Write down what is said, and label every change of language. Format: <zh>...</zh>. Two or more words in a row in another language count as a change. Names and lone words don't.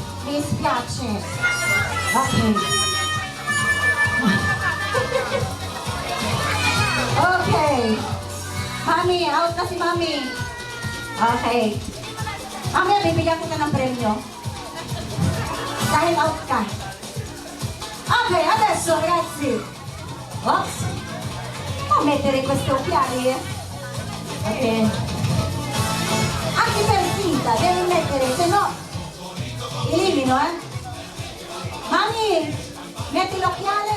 <it>Mi spiace.</it> <en>Okay. Okay.</en> <tl>Mami, out na si Mami. Okay. Mami, bibigyan kita ng premyo. Dahil out ka.</tl> <it>Okay, adesso ragazzi. Oops. Può mettere questo occhiali? Ok. Anche per finta, devi mettere, se no elimino, Mami, metti l'occhiale?</it>